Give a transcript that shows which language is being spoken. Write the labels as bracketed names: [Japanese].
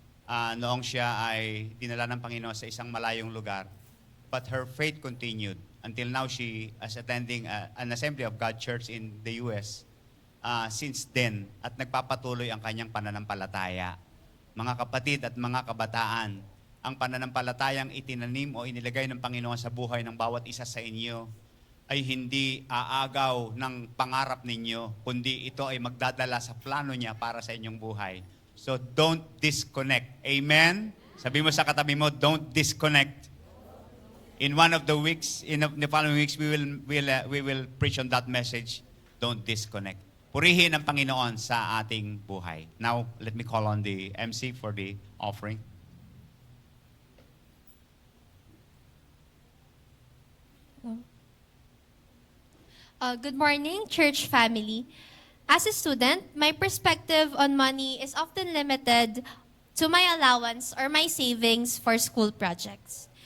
[Filipino] Noong siya ay dinala ng Panginoon sa isang malayong lugar. [English] But her faith continued. Until now, she is attending an Assembly of God church in the U.S. Since then, [Filipino] at nagpapatuloy ang kanyang pananampalataya. Mga kapatid at mga kabataan, ang pananampalatayang itinanim o inilagay ng Panginoon sa buhay ng bawat isa sa inyo ay hindi aagaw ng pangarap ninyo, kundi ito ay magdadala sa plano niya para sa inyong buhay. [English] So don't disconnect. Amen? [Filipino] Sabi mo sa katabi mo, [English] don't disconnect. In one of the weeks, in the following weeks, we will preach on that message. Don't disconnect. [Filipino] Purihin ang Panginoon sa ating buhay. [English] Now, let me call on the MC for the offering. Good morning, church family. As a student, my perspective on money is often limited to my allowance or my savings for school projects.